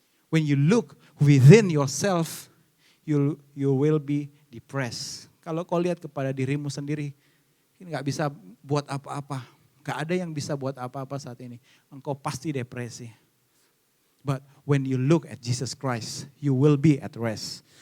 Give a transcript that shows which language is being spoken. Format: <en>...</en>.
<en>When you look within yourself, you will be depressed.</en> <id>Kalau kau lihat kepada dirimu sendiri, ini gak bisa buat apa-apa. Gak ada yang bisa buat apa-apa saat ini. Engkau pasti depresi.</id> <en>But when you look at Jesus Christ, you will be at rest.</en>